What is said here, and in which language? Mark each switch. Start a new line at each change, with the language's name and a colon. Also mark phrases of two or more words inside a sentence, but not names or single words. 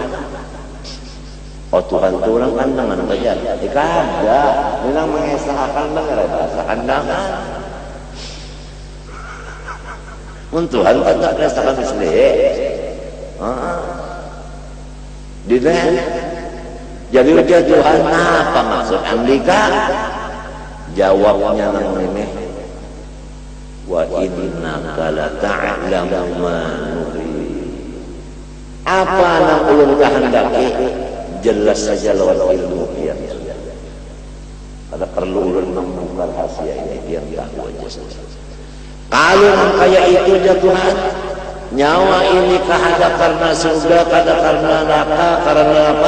Banjar: oh Tuhan tu orang kandangan bajar kada memang mengesahkan dengar bahasa kandangan mun Tuhan tak mengesahkan sendiri dilihat. Jadi ujar Tuhan apa maksud andika? Jawabnya nang ini
Arabic: wa innaka la ta'lamu ma nurid.
Banjar: Apa nang ulun kehendaki jelas saja lawan ilmu pian. Ada perlu ulun membuka rahasia ini pian tahu aja. Kalau kayak itu ya Tuhan nyawa ini kahada karena surga, kada karena neraka, karena apa?